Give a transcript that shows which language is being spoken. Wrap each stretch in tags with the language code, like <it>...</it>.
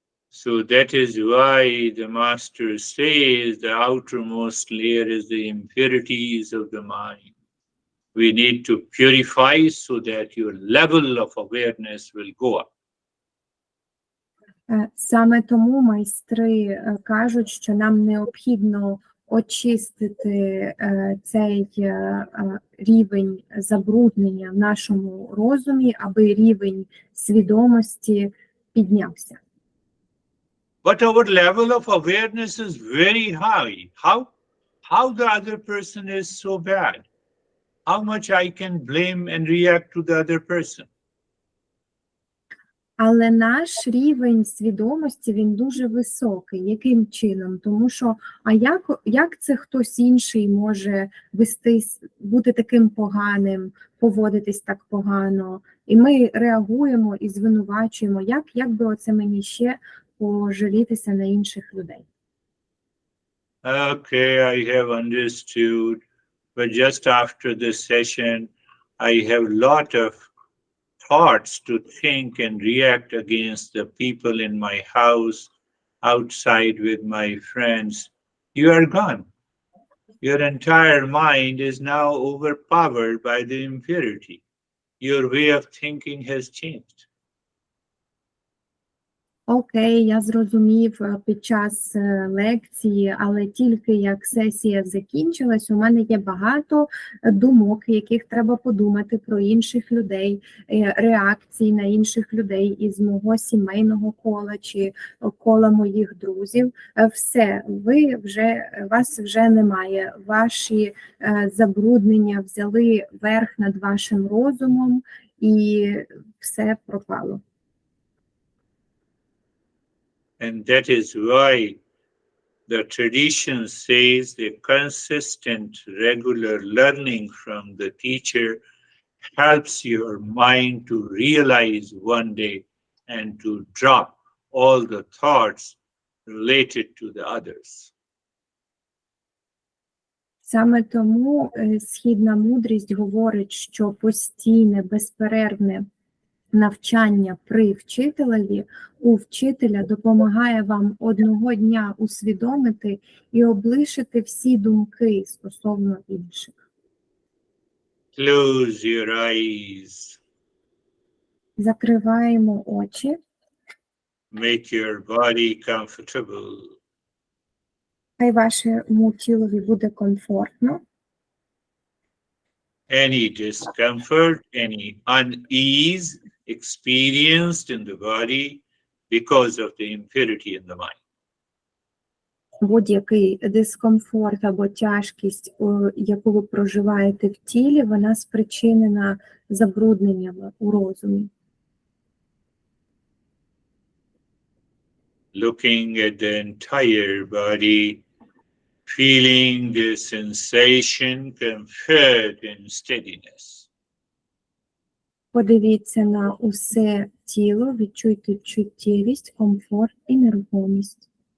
<en>So that is why the master says the outermost layer is the impurities of the mind. We need to purify so that your level of awareness will go up.</en> <uk>Саме тому майстри кажуть, що нам необхідно очистити цей рівень забруднення в нашому розумі, аби рівень свідомості піднявся.</uk> <en>But our level of awareness is very high. How the other person is so bad? How much I can blame and react to the other person?</en> <uk>Але наш рівень свідомості, він дуже високий. Яким чином? Тому що, як це хтось інший може бути таким поганим, поводитись так погано? І ми реагуємо і звинувачуємо, як би оце мені ще пожалітися на інших людей.</uk> <en>Okay, I have understood. But just after this session, I have a lot of thoughts to think and react against the people in my house, outside with my friends. You are gone. Your entire mind is now overpowered by the impurity. Your way of thinking has changed.</en> <uk>Окей, я зрозумів під час лекції, але тільки як сесія закінчилась, у мене є багато думок, яких треба подумати про інших людей, реакцій на інших людей із мого сімейного кола чи кола моїх друзів. Все, вас вже немає. Ваші забруднення взяли верх над вашим розумом і все пропало.</uk> <en>And that is why the tradition says the consistent, regular learning from the teacher helps your mind to realize one day and to drop all the thoughts related to the others.</en> <uk>Саме тому східна мудрість говорить, що постійне, безперервне навчання при вчителеві у вчителя допомагає вам одного дня усвідомити і облишити всі думки стосовно інших.</uk> <en>Close your eyes.</en> <uk>Закриваємо очі.</uk> <en>Make your body comfortable.</en> <uk>Хай вашому тілові буде комфортно.</uk> <en>Any discomfort, any unease experienced in the body because of the impurity in the mind.</en> <uk>Будь-який дискомфорт або тяжкість, яку ви проживаєте в тілі, вона спричинена забрудненнями у розумі.</uk> <en>Looking at the entire body, feeling the sensation, comfort and steadiness.</en> <uk>Подивіться на усе тіло, відчуйте чуттєвість, комфорт і нерухомість.</uk>